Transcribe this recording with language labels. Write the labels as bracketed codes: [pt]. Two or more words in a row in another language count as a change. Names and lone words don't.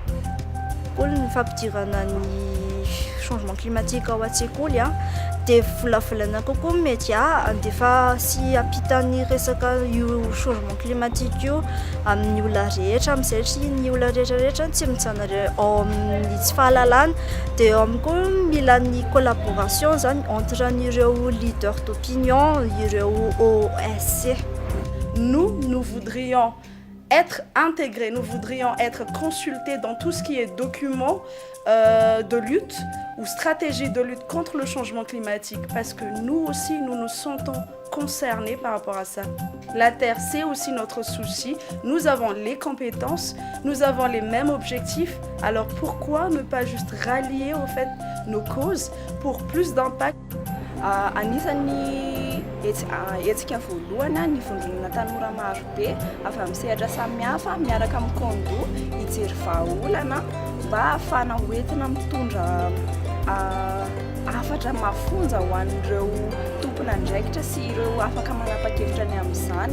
[mg] Ny fampidirana ny [fr] changement climatique [mg] ao an-tsekoly dia volavolana kokoa mety andefa sy ampitan'ny resaka io [fr] changement climatique [mg] io amin'ny olona rehetra, amin'izay tsy ny olona rehetrarehetra tsy mijana ao amin'ny tsy fahalalana, dia eo amin'ny koa mila ny collaboration zany entre ireo [fr] leaders d'opinion, [mg] ireo OSC. [fr] Nous voudrions être intégrés, nous voudrions être consultés dans tout ce qui est documents de lutte ou stratégie de lutte contre le changement climatique, parce que nous aussi, nous nous sentons concernés par rapport à ça. La Terre, c'est aussi notre souci. Nous avons les compétences, nous avons les mêmes objectifs. Alors pourquoi ne pas juste rallier au fait nos causes pour plus d'impact? [mg] Anisany etsika voalohany ny vondronana tanora maro be avy amin'ny sehatra samihafa miaraka amin'ny kondo hijery vahaolana mba ahafahana hoentina mitondra hafatra mafonja ho an'ireo tompona andraikitra sy ireo afaka manapa-kevitra ny amin'izany.